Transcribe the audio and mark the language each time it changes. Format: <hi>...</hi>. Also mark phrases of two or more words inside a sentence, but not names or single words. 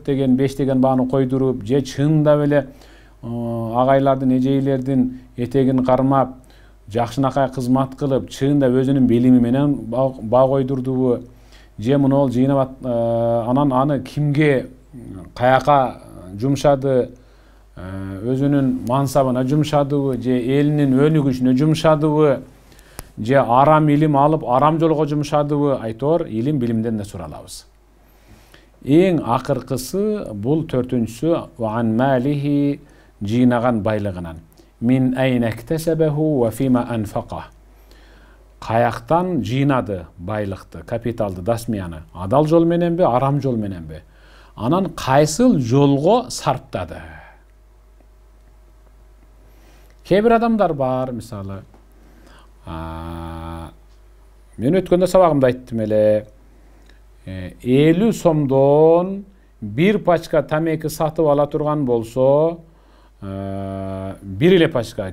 <ky>деген, 5 деген бааны койдуруп, же чындап эле агайлардын, эжейлердин этегин кармап, жакшынакай кызмат кылып, чынында өзүнүн билими менен баа койдурдубу, же мунул жыйнап анан аны кимге, каяка жумшады, өзүнүн мансабына жумшадыбы, же элинин өнүгүшүнө жумшадыбы, же арам илим алып арам жолго жумшадыбы, айтор илим билимден да суралабыз. Эң акыркысы бул төртүнчүсү</ky> <ar>وعن ماله,</ar> <ky>жыйнаган байлыгынан.</ky> <ar>من أين اكتسبه وفيما أنفقه.</ar> <ky>Каяктан жыйнады байлыкты, капиталды, дасмияны? Адал жол мененби, арам жол мененби? Анан кайсыл жолго сарптады? Кээ бир адамдар бар, мисалы, мен өткөндө сабагымда айттым эле, 50 сомдон бир пачка тамеки сатып ала турган болсо, бир эле пачка.</ky>